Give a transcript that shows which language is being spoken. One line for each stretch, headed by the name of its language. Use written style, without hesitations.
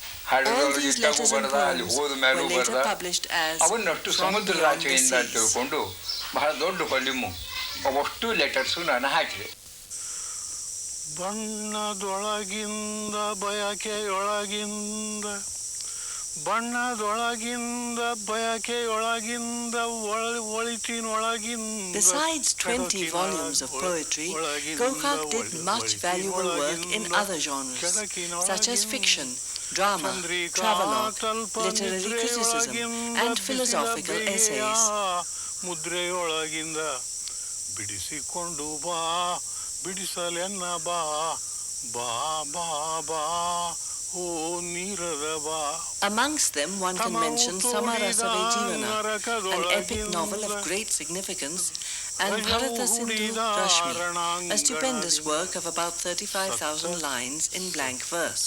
Kannada: ಹಡಗೊಳಗಿದ್ದಾಗೂ ಬರೆದ, ಅಲ್ಲಿ ಹೋದ ಮೇಲೂ ಬರೆದ. ಅವನ್ನಷ್ಟು ಸಮುದ್ರದಾಚೆಯಿಂದ ತಿಳ್ಕೊಂಡು ಬಹಳ ದೊಡ್ಡ ಹೊಲಿಮು ಅವಷ್ಟು ಲೆಟರ್ಸು ನಾನು ಹಾಕಿದೆ. ಬಣ್ಣದೊಳಗಿಂದ ಬಯಕೆಯೊಳಗಿಂದ, ಬಣ್ಣದೊಳಗಿಂದ ಬಯಕೆಯೊಳಗಿಂದ ಒಳಿತಿನೊಳಗಿಂದ.
English: Besides 20 volumes of poetry, Gokak did much valuable work in other genres, such as fiction, drama, travelogue, literary criticism, and philosophical essays.
Kannada: ಮುದ್ರೆಯೊಳಗಿಂದ ಬಿಡಿಸಿಕೊಂಡು ಬಾ, ಬಿಡಿಸಲೆನ್ನ ಬಾ, ಬಾ ಬಾ ಬಾ ಓ ನೀರದ ಬಾ.
English: Amongst them one can mention Samarasa Vejivana, an epic novel of great significance, and Bharata Sindhu Rashmi, a stupendous work of about 35,000 lines in blank verse.